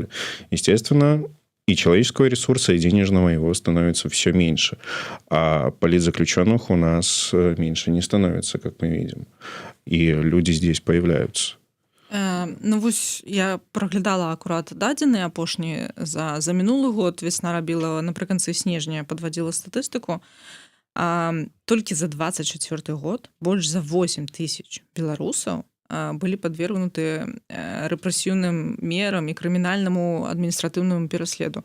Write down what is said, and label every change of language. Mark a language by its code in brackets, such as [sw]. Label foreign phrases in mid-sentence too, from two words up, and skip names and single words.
[ru] Естественно, и человеческого ресурса, и денежного его становится все меньше. А политзаключенных у нас меньше не становится, как мы видим. И люди здесь появляются. [be] Ну вось я праглядала акурат дадзеныя апошнія за мінулы год. Весна рабіла напрыканцы снежня, падвадзіла статыстыку. Толькі за 24 год больш за 8 тысяч беларусаў былі падвергнуты рэпрэсіўным мерам і крымінальнаму адміністратыўнаму пераследу.